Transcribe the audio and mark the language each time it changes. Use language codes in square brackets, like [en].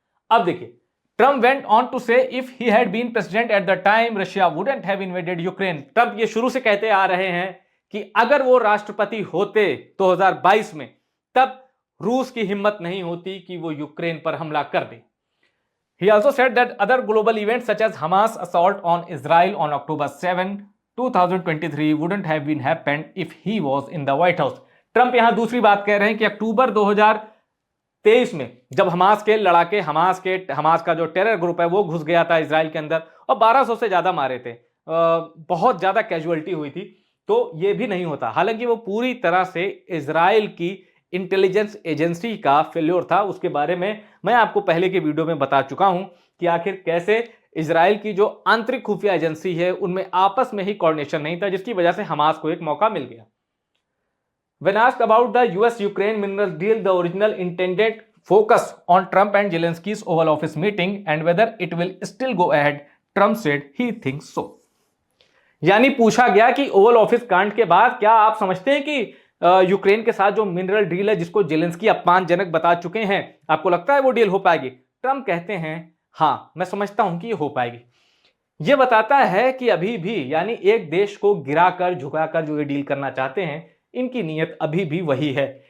[en] अब देखिए, Trump went on to say if he had been president at the time Russia wouldn't have invaded Ukraine. [hi] Trump ये शुरू से कहते आ रहे हैं कि अगर वो राष्ट्रपति होते 2022 में, तब रूस की हिम्मत नहीं होती कि वो यूक्रेन पर हमला कर दे। [en] He also said that other global events such as Hamas assault on Israel on October 7, 2023 wouldn't have been happened if he was in the White House. [hi] Trump यहां दूसरी बात कह रहे हैं कि अक्टूबर 2023 में जब हमास के लड़ाके, हमास का जो टेरर ग्रुप है वो घुस गया था इजराइल के अंदर और 1200 से ज्यादा मारे थे, बहुत ज्यादा कैजुअलिटी हुई थी, तो ये भी नहीं होता। हालांकि वो पूरी तरह से इजराइल की इंटेलिजेंस एजेंसी का फेल्योर था। उसके बारे में मैं आपको पहले के वीडियो में बता चुका हूं कि आखिर कैसे इजराइल की जो आंतरिक खुफिया एजेंसी है उनमें आपस में ही कोऑर्डिनेशन नहीं था, जिसकी वजह से हमास को एक मौका मिल गया। [en] When asked about the US-Ukraine mineral deal, the original intended focus on Trump and Zelensky's Oval Office meeting and whether it will still go ahead, Trump said he thinks so. [hi] यानी पूछा गया कि Oval office कांड के बाद क्या आप समझते हैं कि यूक्रेन के साथ जो मिनरल डील है जिसको जेलेंस्की अपमानजनक बता चुके हैं, आपको लगता है वो डील हो पाएगी? ट्रंप कहते हैं हां, मैं समझता हूं कि ये हो पाएगी। ये बताता है कि अभी भी यानी एक देश को गिराकर झुकाकर जो ये डील करना चाहते हैं, इनकी नीयत अभी भी वही है।